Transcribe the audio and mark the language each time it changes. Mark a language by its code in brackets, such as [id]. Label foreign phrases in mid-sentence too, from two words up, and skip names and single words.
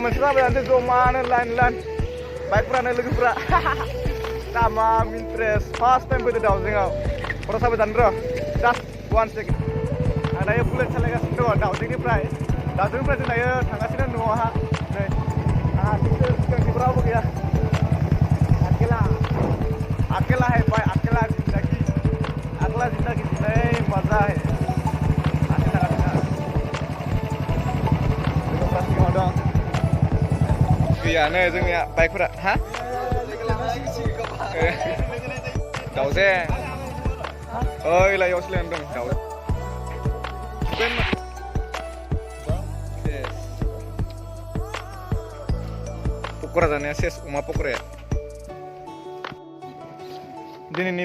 [brx] मोनसे लाबोनोसै जमानो लाइन बाइकफ्रानो लोगोफ्रा तामाम इन्ट्रेस्ट [en] first time [brx] फैदो दाउजेंआव फट' साफाय जानो र' जास्ट 1 सेकेन्ड आं दायो बुलेट सालायगासिनो दङ दाउजेंनिफ्राय जों दायो थांगासिनो न'आवहा नै आंहा सिगांथिं रावबो गैया [hi] अकेला है भाई अकेला जिंदगी जिंदगी मजा है [brx] लोगोफ्रा दं गैयानो जोंनिया बाइकफोरा हा दाउजें ओइ लाइयावसो लायनानै दं दाउजें पक'रा जानाया सेस अमा पक'राया दिनैनि